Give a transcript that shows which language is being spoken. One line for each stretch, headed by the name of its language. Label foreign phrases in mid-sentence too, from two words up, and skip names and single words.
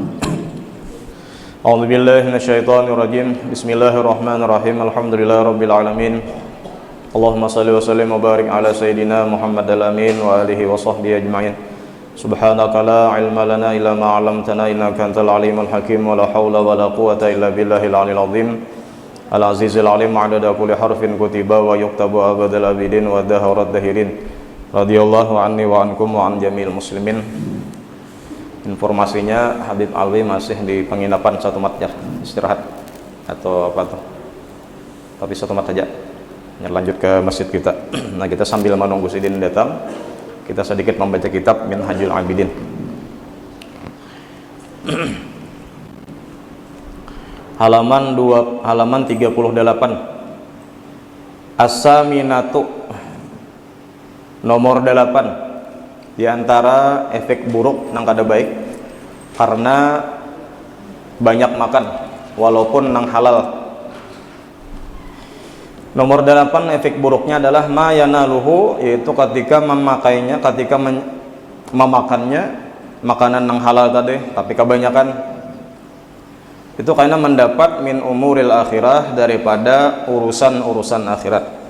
Arabic: أعوذ بالله من الشيطان الرجيم بسم الله الرحمن الرحيم الحمد لله رب العالمين اللهم صل وسلم وبارك على سيدنا محمد الأمين وآله وصحبه أجمعين سبحانك لا علم لنا إلا ما علمتنا إنك أنت العليم الحكيم ولا حول ولا قوة إلا بالله العلي العظيم العزيز العليم عدد كل حرف كتب ويكتب أبد الأبدين ودهر الدهرين رضي الله عني وعنكم وعن جميع المسلمين.
Indonesian: Informasinya Habib Alwi masih di penginapan Satu Mat ya, istirahat atau apa tuh, tapi Satu Mat saja ya, lanjut ke masjid kita. Nah kita sambil menunggu Sidin datang, kita sedikit membaca kitab Minhajul Abidin. halaman 38 As-Saminatu nomor 8 di antara efek buruk nang kada baik karena banyak makan walaupun nang halal. Nomor 8 efek buruknya adalah
Arabic: ما يناله,
Indonesian: yaitu ketika memakainya, ketika memakannya makanan nang halal tadi tapi kebanyakan, itu karena mendapat
Arabic: من أمور الآخرة,
Indonesian: daripada urusan-urusan akhirat.